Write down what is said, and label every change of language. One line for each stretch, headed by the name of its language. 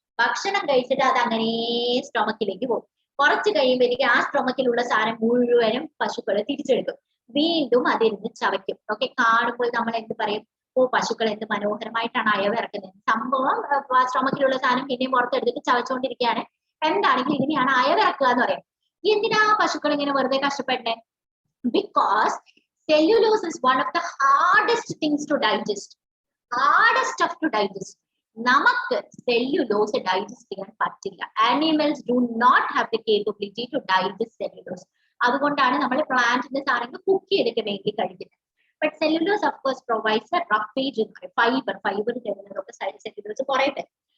Malayalam: ഭക്ഷണം കഴിച്ചിട്ട് അത് അങ്ങനെ സ്tomachലേക്ക് പോകും. കുറച്ച് കഴിയുമ്പോഴേക്കും ആ സ്tomachലുള്ള സാധനം മുഴുവനും പശുക്കൾ തിരിച്ചെടുക്കും. വീണ്ടും അതിരുന്ന് ചവയ്ക്കും. ഓക്കെ, കാണുമ്പോൾ നമ്മൾ എന്ത് പറയും? ഓ, പശുക്കൾ എന്ത് മനോഹരമായിട്ടാണ് അയവിറക്കുന്നത്. സംഭവം സ്tomachലുള്ള സാധനം പിന്നെയും പുറത്തെടുത്തിട്ട് ചവച്ചുകൊണ്ടിരിക്കുകയാണ്. എന്താണെങ്കിലും ഇതിനെയാണ് അയവിറക്കുക എന്ന് പറയുന്നത്. എന്തിനാ പശുക്കൾ ഇങ്ങനെ വെറുതെ കഷ്ടപ്പെട്ടെ?
English: Because cellulose is one of the hardest things to digest. Hardest stuff to digest.
Malayalam: നമുക്ക് സെല്ലുലോസ് ഡൈജസ്റ്റ് ചെയ്യാൻ പറ്റില്ല.
English: Animals do not have the capability to digest cellulose.
Malayalam: അതുകൊണ്ടാണ് നമ്മൾ പ്ലാന്റിന്റെ സാധനങ്ങൾ കുക്ക് ചെയ്തിട്ട് വേണ്ടി കഴിക്കുന്നത്.
English: but cellulose of course provides a roughage in fibre
Malayalam: തരുന്നതൊക്കെ cellulose കുറെ തരും.